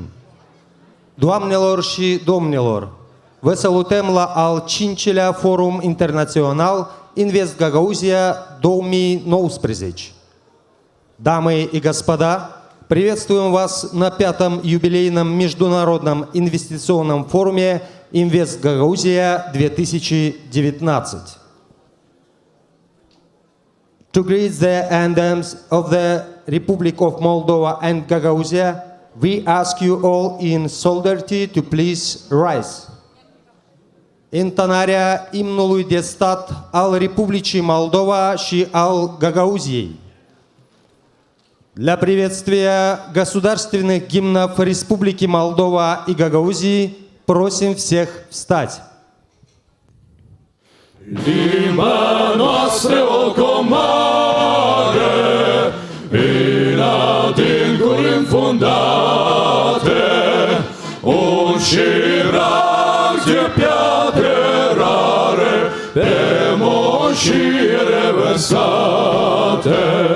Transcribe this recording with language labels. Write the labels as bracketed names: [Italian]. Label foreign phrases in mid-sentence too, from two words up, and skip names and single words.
[Romanian] Doamnelor și domnilor, vă salutăm la al 5-lea Forum Internațional Invest Gagauzia 2019. [Russian] Дамы и господа, приветствуем вас на 5-м юбилейном Международном инвестиционном форуме Invest Gagauzia 2019. [English] To greet the anthems of the Republic of Moldova and Gagauzia, we ask you all in solidarity to please rise. [Romanian] Intonarea imnului de stat al Republicii Moldova și al Gagauziei. [Russian] Для приветствия государственных гимнов Республики Молдова и Гагаузии просим всех встать. [Romanian] Limba noastră o comoară, în adâncuri înfundate, un șirac de piatră rare, pe moșii revărsate.